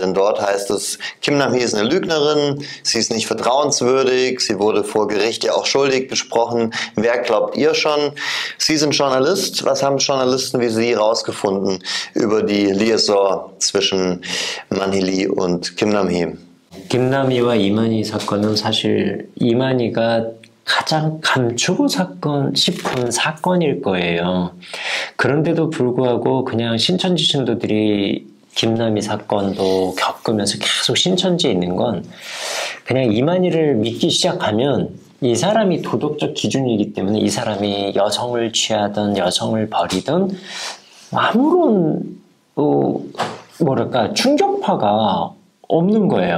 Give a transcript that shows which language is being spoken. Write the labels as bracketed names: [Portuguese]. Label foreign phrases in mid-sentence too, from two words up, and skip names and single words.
[German] Denn dort heißt es, Kim Nam-hee ist eine Lügnerin, sie ist nicht vertrauenswürdig, sie wurde vor Gericht ja auch schuldig gesprochen. Wer glaubt ihr schon? Sie sind Journalist. Was haben Journalisten wie Sie rausgefunden über die Liaison zwischen Man-hee Lee und Kim Nam-hee? [Korean] Kim Nam-hee와 이만희 사건은 사실 이만희가 가장 감추고 싶은 사건일 거예요. 그런데도 불구하고 그냥 신천지 신도들이 김남희 사건도 겪으면서 계속 신천지에 있는 건, 그냥 이만희를 믿기 시작하면 이 사람이 도덕적 기준이기 때문에 이 사람이 여성을 취하든 여성을 버리든 아무런 충격파가 없는 거예요.